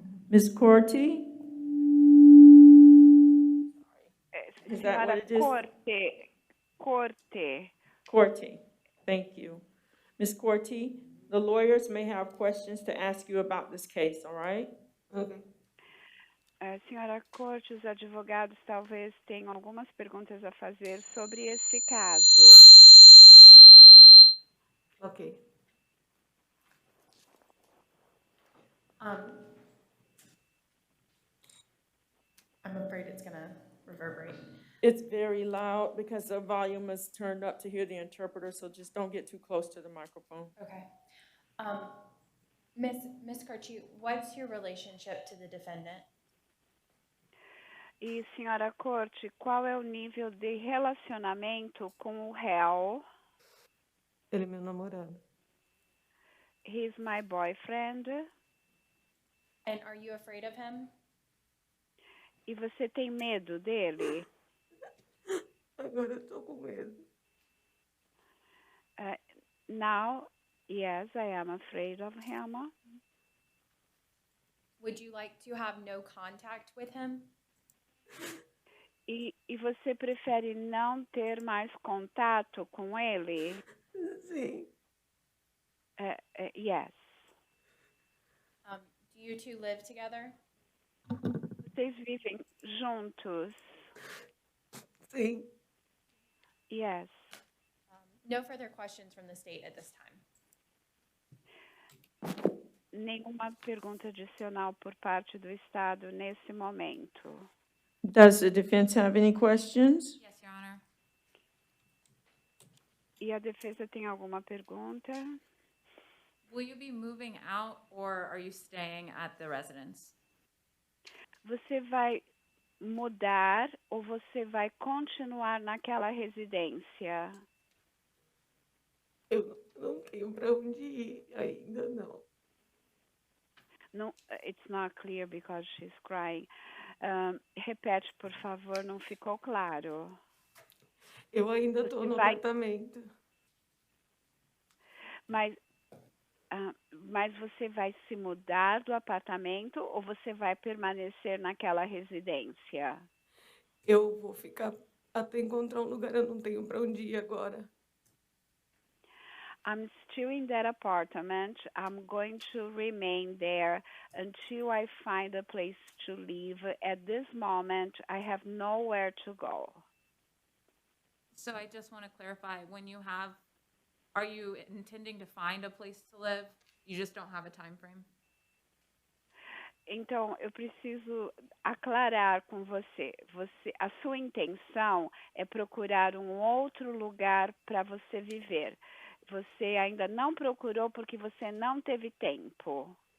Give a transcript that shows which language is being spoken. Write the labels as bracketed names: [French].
[English] Ms. Corti? Is that what [Portuguese] Senhora [English] it is? [Portuguese] Corte. [English] Corti. Thank you. Ms. Corti, the lawyers may have questions to ask you about this case, all right? Okay. [Portuguese] Senhora Corte, os advogados talvez tenham algumas perguntas a fazer sobre esse caso. [English] Okay. I'm afraid it's gonna reverberate. It's very loud because the volume is turned up to hear the interpreter, so just don't get too close to the microphone. Okay. Miss Carchi, what's your relationship to the defendant? [Portuguese] E, senhora Corte, qual é o nível de relacionamento com o réu? Ele é meu namorado. [English] He's my boyfriend. And are you afraid of him? [Portuguese] E você tem medo dele? Agora eu tô com medo. [English] Now, yes, I am afraid of him. Would you like to have no contact with him? [Portuguese] E você prefere não ter mais contato com ele? Sim. [English] Yes. Do you two live together? [Portuguese] Vocês vivem juntos? Sim. [English] Yes. No further questions from the state at this time. [Portuguese] Nenhuma pergunta adicional por parte do Estado nesse momento. [English] Does the defense have any questions? Yes, Your Honor. [Portuguese] E a defesa tem alguma pergunta? [English] Will you be moving out or are you staying at the residence? [Portuguese] Você vai mudar ou você vai continuar naquela residência? Eu não tenho para onde ir, ainda não. [English] No, it's not clear because she's crying. [Portuguese] Repete, por favor, não ficou claro. Eu ainda estou no apartamento. Mas você vai se mudar do apartamento ou você vai permanecer naquela residência? Eu vou ficar até encontrar um lugar, eu não tenho para onde ir agora. [English] I'm still in that apartment. I'm going to remain there until I find a place to live. At this moment, I have nowhere to go. So I just want to clarify, are you intending to find a place to live? You just don't have a time frame? [Portuguese] Então, eu preciso aclarar com você. A sua intenção é procurar um outro lugar para você viver. Você ainda não procurou porque você não teve tempo.